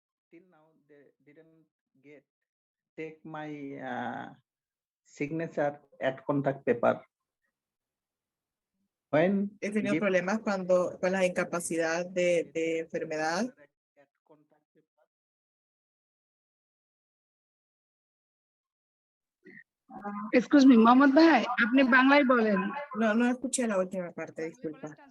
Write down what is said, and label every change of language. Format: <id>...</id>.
<en>Till now they didn't take my signature at contact paper. When</en> <es>He tenido problemas con la incapacidad de enfermedad.</es> <en>Excuse me,</en> <bn>Mohammad ভাই আপনি বাংলায় বলেন।</bn> <es>No escuché la última parte, disculpa.</es>